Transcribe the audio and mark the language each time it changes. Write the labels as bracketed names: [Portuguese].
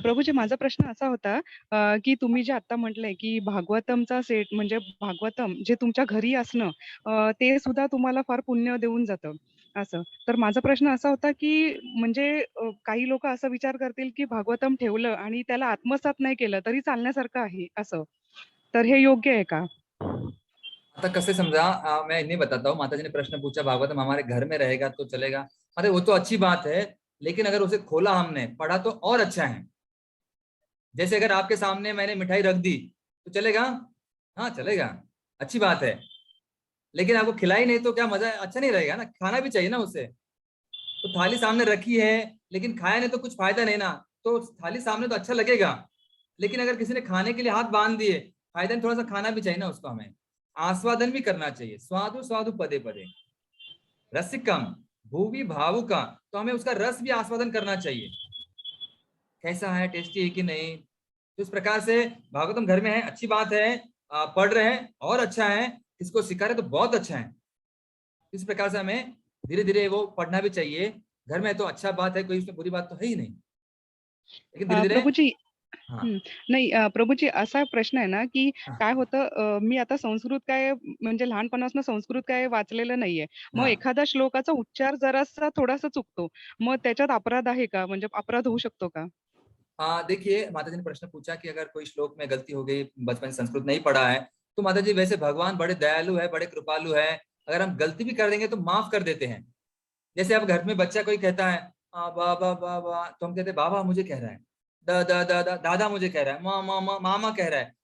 [Marathi] प्रभूजी, माझा प्रश्न असा होता की तुम्ही जे आता म्हटलंय की भागवतमचा सेट, म्हणजे भागवतम जे तुमच्या घरी असणं ते सुद्धा तुम्हाला फार पुण्य देऊन जातं असं. तर माझा प्रश्न असा होता की म्हणजे काही लोक असा विचार करतील की भागवतम ठेवलं आणि त्याला आत्मसात नाही केलं तरी चालण्यासारखं आहे असं, तर हे योग्य आहे का? [Hindi] आता कैसे समझा, मैं नहीं बताता हूँ. माता जी ने प्रश्न पूछा भागवतम हमारे घर में रहेगा तो चलेगा. अरे वो तो अच्छी बात है, लेकिन अगर उसे खोला, हमने पढ़ा तो और अच्छा है. जैसे अगर आपके सामने मैंने मिठाई रख दी तो चलेगा? हाँ चलेगा, अच्छी बात है. लेकिन आपको खिलाई नहीं तो क्या मजा, अच्छा नहीं रहेगा ना. खाना भी चाहिए ना उसे. तो थाली सामने रखी है लेकिन खाया नहीं तो कुछ फायदा नहीं ना. तो थाली सामने तो अच्छा लगेगा, लेकिन अगर किसी ने खाने के लिए हाथ बांध दिए, फायदा नहीं, थोड़ा सा खाना भी चाहिए ना उसको. हमें आस्वादन भी करना चाहिए. [Sanskrit] स्वादु स्वादु पदे पदे. रसिकम भुवि भावुका, [Hindi] तो हमें उसका रस भी आस्वादन करना चाहिए, कैसा है, टेस्टी है कि नहीं। तो इस प्रकार से भागवतम घर में है, अच्छी बात है, पढ़ रहे हैं और अच्छा है, इसको सिखा रहे तो बहुत अच्छा है। इस प्रकार से हमें धीरे धीरे वो पढ़ना भी चाहिए। घर में तो अच्छा बात है, कोई उसमें बुरी बात तो है ही नहीं, लेकिन धीरे धीरे। [Marathi] प्रभूजी [Hindi] हाँ [Marathi] नाही प्रभूजी असा प्रश्न आहे ना की [Hindi] हाँ [Marathi] काय होतं मी आता संस्कृत काय म्हणजे लहानपणापासून संस्कृत काय वाचलेलं नाहीये, मग [Hindi] हाँ। [Marathi] एखादा श्लोकाचा उच्चार जरासा थोडासा चुकतो, मग त्याच्यात अपराध आहे का, म्हणजे अपराध होऊ शकतो का? [Hindi] देखिए, माता जी ने प्रश्न पूछा कि अगर कोई श्लोक में गलती हो गई, बचपन से संस्कृत नहीं पढ़ा है, तो माता जी वैसे भगवान बड़े दयालु है, बड़े कृपालु है, अगर हम गलती भी कर देंगे तो माफ कर देते हैं। जैसे अब घर में बच्चा कोई कहता है बाबा बाबा, तो हम कहते हैं बाबा मुझे कह रहा है, दादा मुझे कह रहा है, मामा मामा कह रहा है।